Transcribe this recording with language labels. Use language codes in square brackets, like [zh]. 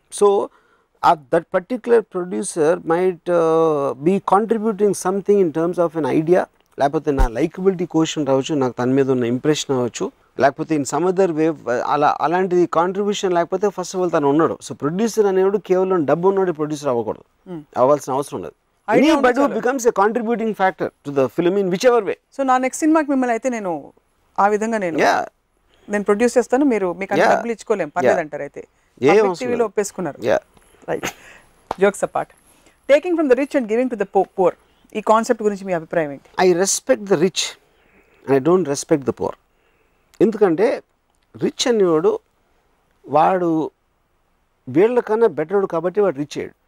[en] so that particular producer might be contributing something in terms of an idea, [te] లేకపోతే నా likeability question రావచ్చు, నాకు తన మీద ఉన్న ఇంప్రెషన్ అవ్వచ్చు, లేకపోతే [en] in some other way [te] అలాంటిది కాంట్రిబ్యూషన్ లేకపోతే [en] first of all [te] తను ఉన్నాడు. సో ప్రొడ్యూసర్ అనేవాడు కేవలం డబ్బు ఉన్నాడు ప్రొడ్యూసర్ అవ్వకూడదు, అవ్వాల్సిన అవసరం లేదు. [en] Anybody who becomes a contributing factor to the film in whichever way. [te] So నా నెక్స్ట్ సినిమాకి మిమ్మల్ని అయితే నేను ఆ విధంగా నేను ప్రొడ్యూస్ చేస్తాను, మీరు మీకు అన్ని డబ్బులు ఇచ్చుకోలేం పర్లేదు అంటారు. అయితే టీవీలో ఒప్పేసుకున్నారు. [en] right, jokes apart, taking from the rich and giving to the poor, [te] ఈ కాన్సెప్ట్ గురించి మీ అభిప్రాయం ఏంటి? [en] I respect the rich and I don't respect the poor. [te] ఎందుకంటే రిచ్ అనేవాడు వాడు వీళ్ళకన్నా బెటర్డు కాబట్టి వాడు రిచ్ అయ్యాడు.